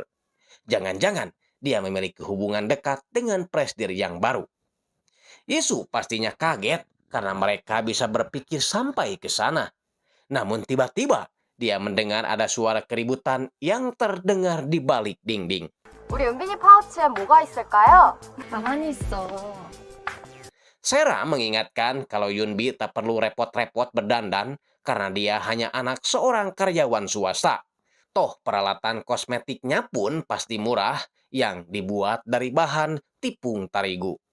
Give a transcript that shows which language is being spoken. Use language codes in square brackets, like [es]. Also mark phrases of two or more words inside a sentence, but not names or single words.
[id] Jangan-jangan dia memiliki hubungan dekat dengan Presdir yang baru. Yesu pastinya kaget karena mereka bisa berpikir sampai ke sana. Namun tiba-tiba dia mendengar ada suara keributan yang terdengar di balik dinding. [ko] 우리 은빈이 파우치에 뭐가 있을까요? 가만히 있어. [id] Sera mengingatkan kalau Yunbi tak perlu repot-repot berdandan karena dia hanya anak seorang karyawan swasta. Toh peralatan kosmetiknya pun pasti murah yang dibuat dari bahan tepung terigu.